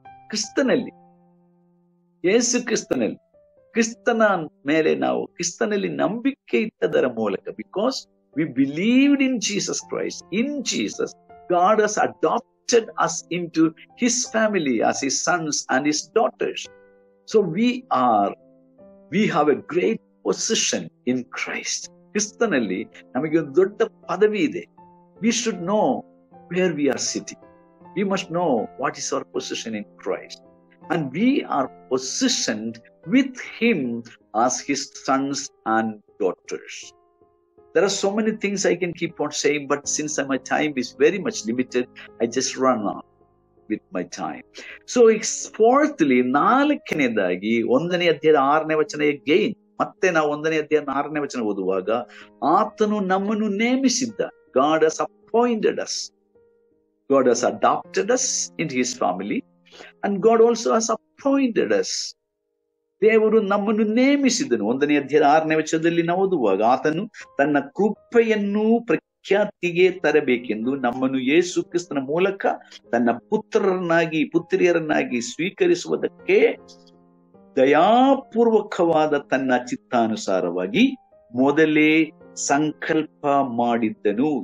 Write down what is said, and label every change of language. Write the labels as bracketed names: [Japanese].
[Kannada] ಕ್ರಿಸ್ತನಲ್ಲಿ, ಯೇಸು ಕ್ರಿಸ್ತನಲ್ಲಿ, ಕ್ರಿಸ್ತನ ಮೇಲೆ ನಾವು ಕ್ರಿಸ್ತನಲ್ಲಿ ನಂಬಿಕೆ ಇಟ್ಟದರ ಮೂಲಕ, [English] Because we believed in Jesus Christ, in Jesus God has adopted us into his family as his sons and his daughters. So we have a great position in Christ. [Kannada] ಕ್ರಿಸ್ತನಲ್ಲಿ ನಮಗೆ ಒಂದು ದೊಡ್ಡ ಪದವಿ ಇದೆ. [English] We should know where we are sitting. We must know what is our position in Christ. And we are positioned with him as his sons and daughters. There are so many things I can keep on saying, but since my time is very much limited, I just run on with my time. So fourthly, [Kannada] 4ನೇದಾಗಿ 1ನೇ ಅಧ್ಯಾಯದ 6ನೇ ವಚನ [English] again. [Kannada] ಮತ್ತೆ ನಾವು 1ನೇ ಅಧ್ಯಾಯದ 6ನೇ ವಚನ ಓದುವಾಗ, ಆತನು ನಮ್ಮನ್ನು ನೇಮಿಸಿದ್ದ. [English] God has appointed us. God has adopted us into his family, and God also has appointed us. [Kannada] ದೇವರು ನಮ್ಮನ್ನು ನೇಮಿಸಿದನು. 1ನೇ ಅಧ್ಯಾಯದ 6ನೇ ವಚನದಲ್ಲಿ ನಾವು ಓದುವಾಗ, ಆತನು ತನ್ನ ಕೃಪೆಯನ್ನು ಪ್ರಖ್ಯಾತಿಗೆ ತರಬೇಕೆಂದು ನಮ್ಮನ್ನು ಯೇಸು ಕ್ರಿಸ್ತನ ಮೂಲಕ ತನ್ನ ಪುತ್ರಿಯರನ್ನಾಗಿ ಸ್ವೀಕರಿಸುವುದಕ್ಕೆ ದಯಾಪೂರ್ವಕವಾದ ತನ್ನ ಚಿತ್ತಾನುಸಾರವಾಗಿ ಮೊದಲೇ ಸಂಕಲ್ಪ ಮಾಡಿದ್ದನು.